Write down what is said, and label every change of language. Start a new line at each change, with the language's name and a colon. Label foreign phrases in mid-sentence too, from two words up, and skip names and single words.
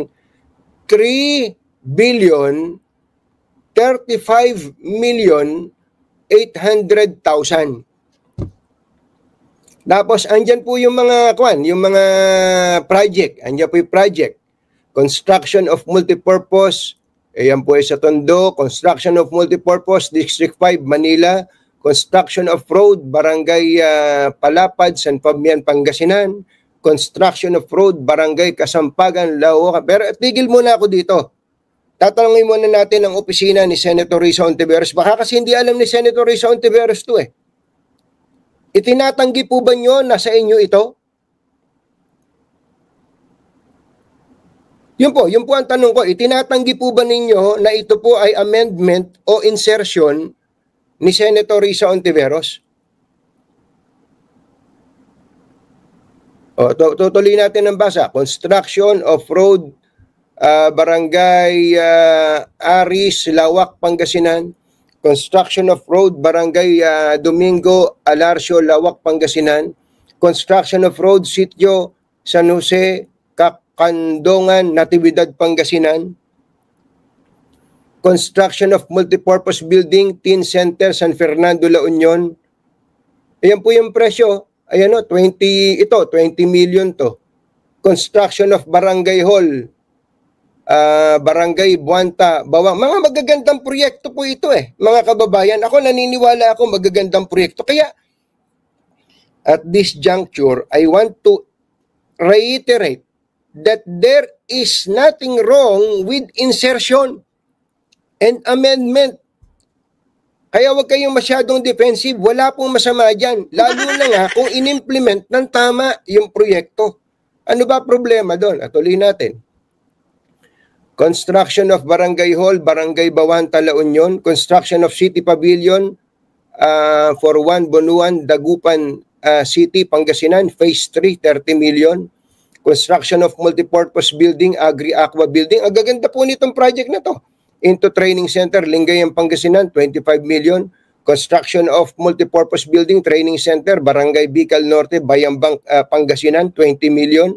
English: 3 billion 35 million 800,000.
Filipino: Tapos andyan po yung mga project. Andyan po yung project.
English: Construction of multipurpose.
Filipino: Ayan po sa Tondo.
English: Construction of multipurpose, District 5, Manila. Construction of road, Barangay Palapad, San Fabian, Pangasinan. construction of road, barangay Kasampagan, Laoca.
Filipino: Pero tigil muna ako dito. Tatanungin muna natin ang opisina ni Senator Risa Hontiveros. Baka kasi hindi alam ni Senator Risa Hontiveros to eh. Itinatanggi po ba nyo na sa inyo ito? Yun po ang tanong ko. Itinatanggi po ba ninyo na ito po ay amendment o insertion ni Senator Risa Hontiveros? Tutuloy natin ang basa.
English: Construction of road, barangay Aris, Lawak, Pangasinan. Construction of road, barangay Domingo, Alarcio, Lawak, Pangasinan. Construction of road, sitio San Jose, Kandongan, Natividad, Pangasinan. Construction of multipurpose building, Teen Center, San Fernando, La Union.
Filipino: Ayan po yung presyo. Ayan o, 20 million to.
English: Construction of barangay hall, barangay Buanta, Bawang.
Filipino: Mga magagandang proyekto po ito eh, mga kababayan. Ako naniniwala ako magagandang proyekto. Kaya,
English: at this juncture, I want to reiterate that there is nothing wrong with insertion and amendment.
Filipino: Kaya huwag kayong masyadong defensive. Wala pong masama dyan. Lalo na nga kung in-implement ng tama yung proyekto. Ano ba problema doon? Tuloy natin.
English: Construction of barangay hall, barangay Bawanta, La Union. Construction of city pavilion for 1 Bonuan, Dagupan City, Pangasinan. Phase 3, 30 million. Construction of multipurpose building, Agri-Aqua building.
Filipino: Ang gaganda po nitong project na to.
English: Into Training Center,
Filipino: Lingayen, Pangasinan, 25 million.
English: Construction of multipurpose building, Training Center, Barangay Bicol Norte, Bayambang, Pangasinan, 20 million.